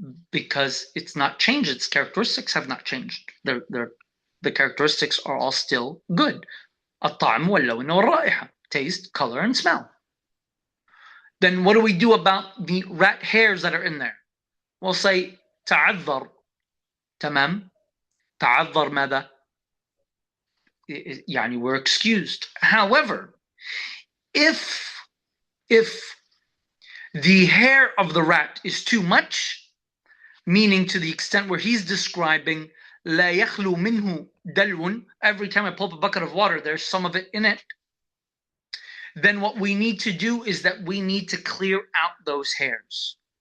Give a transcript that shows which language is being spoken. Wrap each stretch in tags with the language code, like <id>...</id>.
<en>Because it's not changed. Its characteristics have not changed. The characteristics are all still good.</en> <ar>الطعم واللون والرائحة.</ar> <en>Taste, color, and smell. Then what do we do about the rat hairs that are in there? We'll say تعذر.</en> <ar>تمام. تعذر ماذا؟ يعني</ar> <en>we're excused. However, if the hair of the rat is too much, meaning to the extent where he's describing</en> <ar>لا يخلو منه دلو,</ar> <en>every time I pull up a bucket of water, there's some of it in it, then what we need to do is that we need to clear out those hairs.</en>